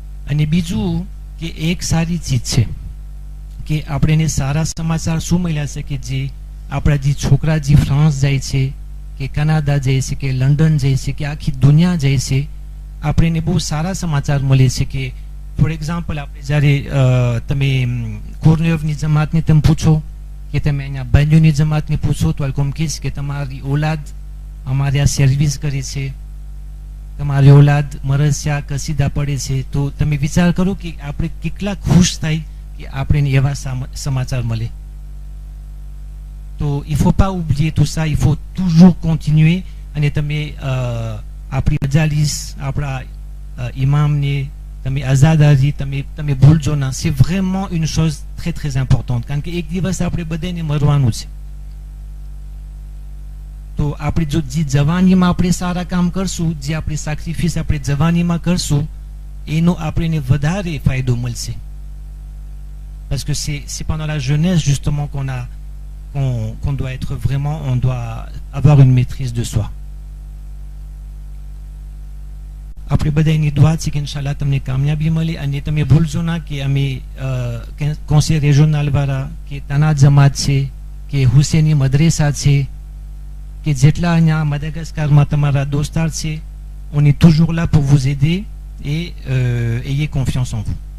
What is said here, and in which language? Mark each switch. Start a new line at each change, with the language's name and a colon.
Gujarati: અને બીજું કે એક સારી ચીજ છે કે આપણે એને સારા સમાચાર શું મળ્યા છે કે જે આપણા જે છોકરા જે ફ્રાન્સ જાય છે કે કનાડા જાય છે કે લંડન જાય છે કે આખી દુનિયા જાય છે, આપણે એને બહુ સારા સમાચાર મળે છે કે ફોર એક્ઝામ્પલ આપણે જ્યારે તમે કોર્નિયવની જમાતને તમે પૂછો કે તમે અહીંયા બેન્યુની જમાતને પૂછો તો અલકોમ કહીશ કે તમારી औलाद અમારે આ સર્વિસ કરે છે, તમારી औलाद મરસ્યા કસીદા પડે છે, તો તમે વિચાર કરો કે આપણે કેટલા ખુશ થાય કે આપણે એવા સમાચાર મળે.
French: તો il faut pas oublier tout ça, il faut toujours continuer.
Gujarati: અને તમે આપણી મજાલિસ, આપણા ઇમામને તમે આઝાદારી તમે ભૂલજો ના.
French: c'est vraiment une chose très très importante,
Gujarati: કારણ કે એક દિવસ આપણે બધાને મરવાનું છે. તો આપણે જો જે જવાનીમાં આપણે સારા કામ કરશું, જે આપણે સેક્રિફિસ આપણે જવાનીમાં કરશું, એનો આપણને વધારે ફાયદો મળશે.
French: Parce que c'est pendant la jeunesse justement qu'on doit être vraiment, on doit avoir une maîtrise de soi.
Gujarati: આપણે બધાની દુઆ છે કે ઇન્શાલ્લાહ તમને કામયાબી મળે. અને તમે ભૂલજો ના કે અમે conseil régional વાળા કે તાના જમાત છે કે હુસેની મદ્રેસા છે que જેટલા અહીંયા મદાગાસ્કારમાં તમારા દોસ્તાર છે,
French: on est toujours là pour vous aider et ayez confiance en vous.